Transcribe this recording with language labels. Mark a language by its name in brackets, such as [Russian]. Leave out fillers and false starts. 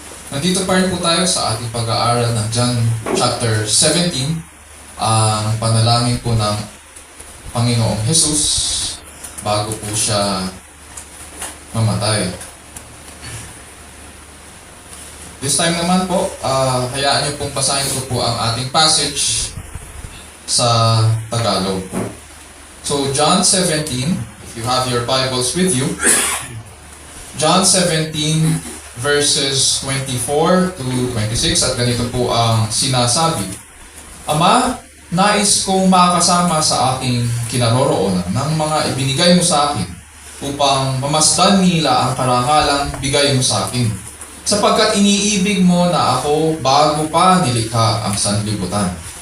[Filipino] Nandito pa rin po tayo sa ating pag-aaral ng John chapter 17, ang panalangin po ng Panginoong Jesus bago po siya mamatay. [English] This time [Filipino] naman po, hayaan niyo pong basahin ko po ang ating passage sa Tagalog. [English] So, John 17, if you have your Bibles with you, John 17 verses 24 to 26, [Filipino] at ganito po ang sinasabi. Ama, nais kong makasama sa aking kinaroroonan ng mga ibinigay mo sa akin upang mamasdan nila ang karangalang bigay mo sa akin. Sapagkat iniibig mo na ako bago pa nilikha ang sanlibutan.